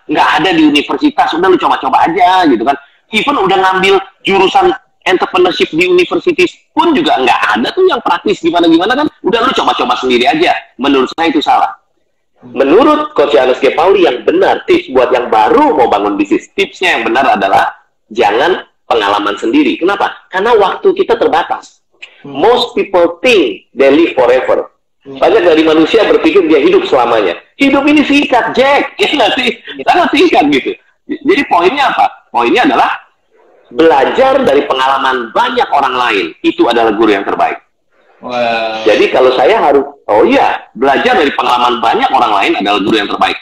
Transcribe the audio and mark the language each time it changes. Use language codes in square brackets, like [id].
[id] Nggak ada di universitas, udah lu coba-coba aja gitu kan. Even udah ngambil jurusan entrepreneurship di universitas pun juga nggak ada tuh yang praktis gimana-gimana kan. Udah lu coba-coba sendiri aja. Menurut saya itu salah. Menurut Coach Johannes G. Pauli yang benar, tips buat yang baru mau bangun bisnis, tipsnya yang benar adalah jangan pengalaman sendiri. Kenapa? Karena waktu kita terbatas. [en] Most people think they live forever. [id] Banyak dari manusia berpikir dia hidup selamanya. Hidup ini singkat, Jack. Ya nggak sih? Sangat singkat gitu. Jadi poinnya apa? Poinnya adalah belajar dari pengalaman banyak orang lain. Itu adalah guru yang terbaik. Wow. Jadi kalau saya harus, belajar dari pengalaman banyak orang lain adalah guru yang terbaik.